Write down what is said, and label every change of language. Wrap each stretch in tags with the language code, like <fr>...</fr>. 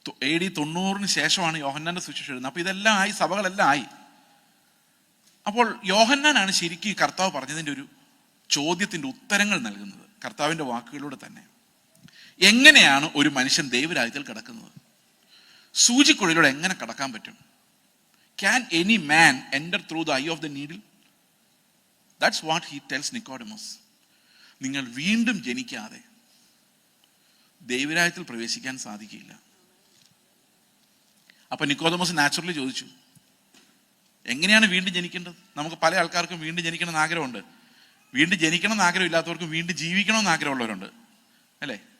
<ml>AD 90 ശേഷമാണ് യോഹന്നാന്റെ സുവിശേഷം എഴുതുന്നത്. അപ്പൊ ഇതെല്ലാം ആയി, സഭകളെല്ലാം ആയി. അപ്പോൾ യോഹന്നാനാണ് ശരിക്കും ഈ കർത്താവ് പറഞ്ഞതിൻ്റെ ഒരു ചോദ്യത്തിൻ്റെ ഉത്തരങ്ങൾ നൽകുന്നത്, കർത്താവിൻ്റെ വാക്കുകളിലൂടെ തന്നെ. എങ്ങനെയാണ് ഒരു മനുഷ്യൻ ദൈവരാജ്യത്തിൽ കിടക്കുന്നത്? സൂചിക്കുഴലിലൂടെ എങ്ങനെ കടക്കാൻ പറ്റും?</ml> <en>Can any man enter through the eye of the needle? That's what he tells Nicodemus.</en> <ml>നിങ്ങൾ വീണ്ടും ജനിക്കാതെ ദൈവരാജ്യത്തിൽ പ്രവേശിക്കാൻ സാധിക്കില്ല. അപ്പൊ നിക്കോദമോസ് നാച്ചുറലി ചോദിച്ചു, എങ്ങനെയാണ് വീണ്ടും ജനിക്കേണ്ടത്? നമുക്ക് പല ആൾക്കാർക്കും വീണ്ടും ജനിക്കണം എന്ന് ആഗ്രഹമുണ്ട്. വീണ്ടും ജനിക്കണം എന്ന് ആഗ്രഹം ഇല്ലാത്തവർക്കും വീണ്ടും ജീവിക്കണമെന്ന് ആഗ്രഹമുള്ളവരുണ്ട്, അല്ലേ?</ml>